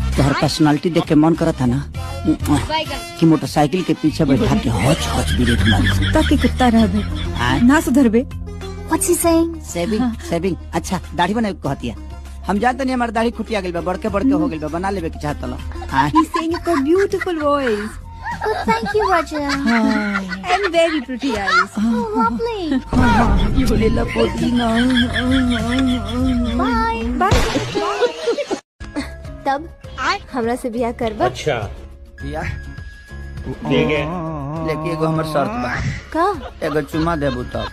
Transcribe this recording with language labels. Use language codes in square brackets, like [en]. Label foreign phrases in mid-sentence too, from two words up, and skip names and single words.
[bho] तोहर पर्सनालिटी देख के मन करता ना कि मोटरसाइकिल के पीछे बैठा के हच हच ब्रेक मारी ताकि कुत्ता रहबे ना सुधरबे। [en] What's he saying? [bho] सेविंग अच्छा दाढ़ी बनाए कहतिया। हम जानते नहीं हमारी दाढ़ी खुटिया गइल बा, बड़के हो गइल बा, बना लेबे के चाहत लो। [en] He's saying it with beautiful voice. Oh, thank you, Roger. And very pretty eyes. Oh, lovely. [bho] ये लेला पोतीना। [en] Bye. Bye. [bho] तब हमरा से बियाह करबा? अच्छा या ठीक है लेकिन एगो हमर शर्त बा। का? एगो चुमा देबू तब।